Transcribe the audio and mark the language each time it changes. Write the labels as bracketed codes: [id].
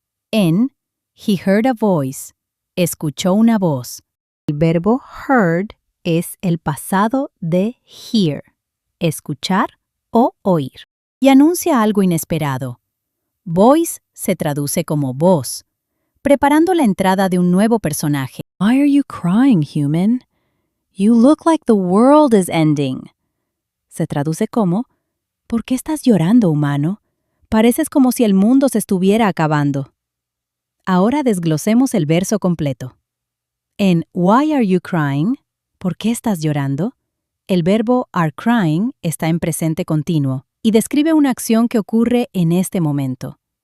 [es] En [en] he heard a voice, [es] escuchó una voz. El verbo heard es el pasado de hear, escuchar o oír, y anuncia algo inesperado. Voice se traduce como voz, preparando la entrada de un nuevo personaje. [en] Why are you crying, human? You look like the world is ending. [es] Se traduce como ¿por qué estás llorando, humano? Pareces como si el mundo se estuviera acabando. Ahora desglosemos el verso completo. En [en] Why are you crying? [es] ¿Por qué estás llorando? El verbo [en] are crying [es] está en presente continuo y describe una acción que ocurre en este momento.